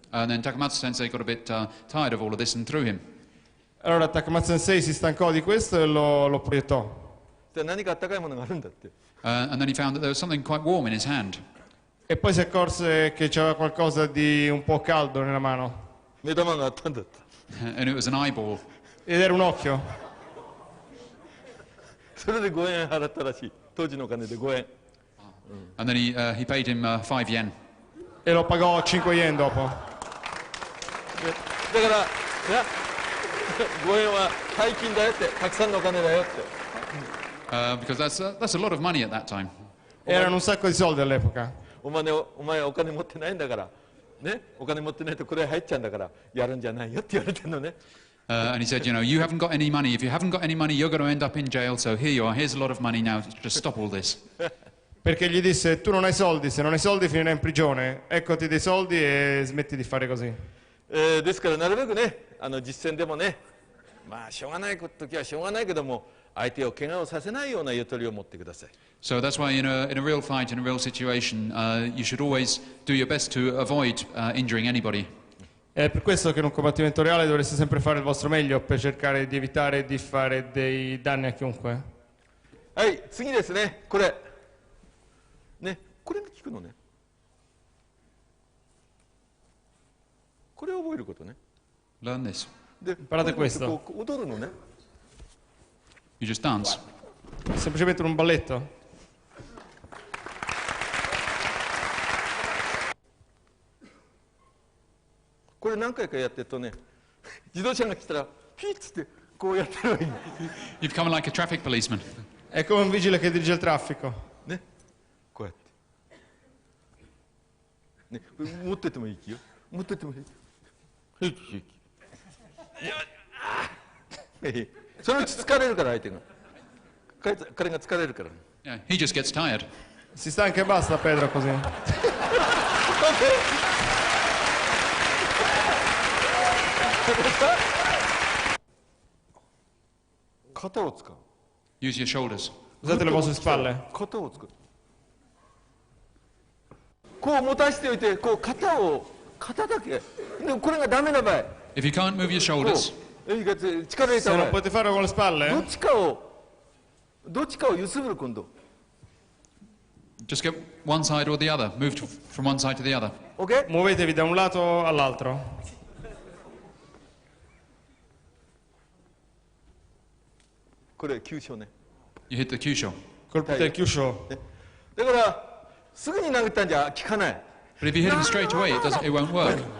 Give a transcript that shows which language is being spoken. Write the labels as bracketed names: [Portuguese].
[English] And then Takamatsu sensei got a bit tired of all of this and threw him. [Italian] Allora Takamatsu Sensei si stancò di questo e lo proiettò. [Japanese] で何かあったかいものがあるんだって。 [English] And then he found that there was something quite warm in his hand. [Italian] E poi si accorse che c'era qualcosa di un po' caldo nella mano. [Japanese] 目玉があったんだって。 [English] And it was an eyeball. [Italian] Ed era un occhio. [Japanese] それで5円払ったらしい。当時のお金で5円。 [English] And then he paid him 5 yen. [Italian] E lo pagò 5 yen dopo. [Japanese] だから、5円は大金だよって、たくさんのお金だよって。 [English] Because that's a lot of money at that time. [Italian] Erano un sacco di soldi all'epoca. [Japanese] お前お金持ってないんだから、ね、お金持ってないとこれ入っちゃうんだから、やるんじゃないよって言われてるのね。 [English] And he said, you know, you haven't got any money. If you haven't got any money, you're going to end up in jail. So here you are. Here's a lot of money now. Just stop all this. [Italian] Perché gli disse, tu non hai soldi, se non hai soldi finirai in prigione. Eccoti dei soldi e smetti di fare così. [Japanese] ですからなるべくね、実践でもね、まあしょうがない時はしょうがないけども、相手を怪我をさせないようなゆとりを持ってください。 [English] So that's why in a real fight, in a real situation, you should always do your best to avoid injuring anybody. [Italian] È per questo che in un combattimento reale dovreste sempre fare il vostro meglio per cercare di evitare di fare dei danni a chiunque. [Japanese] はい、次ですね、これ。ね、これ聞くのね。これを覚えることね。 [English] Learn this. [Japanese] で、 [Italian] Imparate questo. [Japanese] こう踊るのね。 [English] You just dance. [Italian] Semplicemente un balletto. [Japanese] これ何回かやってるとね、自動車が来たらピッつってこうやってればいい。 [English] You become like a traffic policeman. [Italian] È come un vigile che dirige il traffico. [Japanese] ね、こうやって。ね、持っててもいい気よ。持っててもいい。平気平気。そのうち疲れるから相手が。彼が疲れるから。 [English] Yeah, he just gets tired. [Italian] Si stanca e basta Pedro così. [Japanese] 肩を使う。 [English] Use your shoulders. [Italian] Usate le vostre spalle. [Japanese] 肩を使う。こう持たせておいて、こう肩だけ。でこれがダメな場合。 [English] If you can't move your shoulders, [Japanese] 力入れた [Italian] Se [Japanese] 場 [Italian] non [Japanese] 合。 [Italian] potete farlo con le [Japanese] ど [Italian] spalle, [Japanese] っちかを揺すぶる今度。 [English] just get one side or the other. Move from one side to the other. OK？ [Italian] muovetevi da un lato all'altro. [Japanese] これ急所ね。 [English] You hit the kyusho. [Italian] Colpite il chiuscio. [Japanese] だからすぐに投げたんじゃ効かない。 [English] But if you hit him straight away, it won't work.